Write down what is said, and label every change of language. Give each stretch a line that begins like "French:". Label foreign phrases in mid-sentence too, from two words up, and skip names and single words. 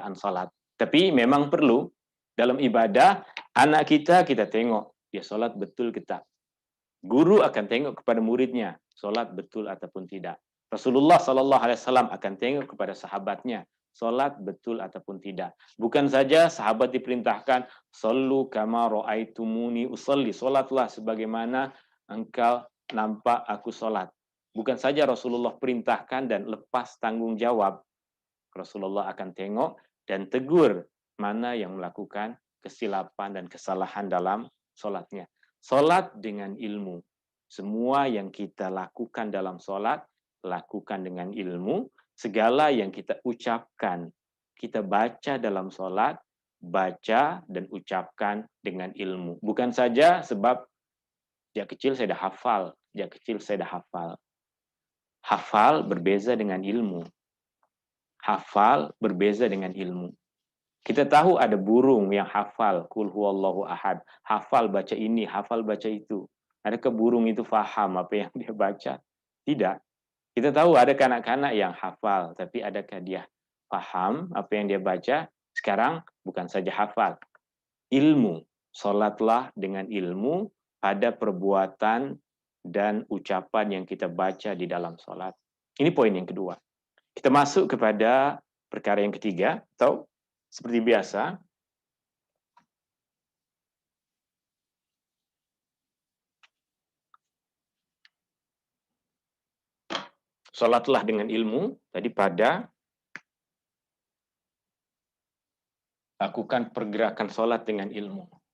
Malay: Tapi memang perlu Dalam ibadah, anak kita tengok, dia sholat betul kita. Guru akan tengok kepada muridnya, sholat betul ataupun tidak. Rasulullah SAW akan tengok kepada sahabatnya, sholat betul ataupun tidak. Bukan saja sahabat diperintahkan,
Arabic: صلوا كما رأيتموني أصلي,
Malay: sholatlah sebagaimana engkau nampak aku sholat. Bukan saja Rasulullah perintahkan dan lepas tanggung jawab. Rasulullah akan tengok dan tegur mana yang melakukan kesilapan dan kesalahan dalam sholatnya. Sholat dengan ilmu. Semua yang kita lakukan dalam sholat, lakukan dengan ilmu. Segala yang kita ucapkan, kita baca dalam sholat, baca dan ucapkan dengan ilmu. Bukan saja sebab sejak kecil saya dah hafal, sejak kecil saya dah hafal. Hafal berbeza dengan ilmu. Hafal berbeza dengan ilmu. Kita tahu ada burung yang hafal,
Arabic: قل هو الله أحد,
Malay: hafal baca ini, hafal baca itu. Adakah burung itu faham apa yang dia baca? Tidak. Kita tahu ada kanak-kanak yang hafal, tapi adakah dia faham apa yang dia baca? Sekarang bukan saja hafal, ilmu. Salatlah dengan ilmu pada perbuatan dan ucapan yang kita baca di dalam salat. Ini poin yang kedua. Kita masuk kepada perkara yang ketiga, atau seperti biasa, salatlah dengan ilmu, tadi pada lakukan pergerakan salat dengan ilmu.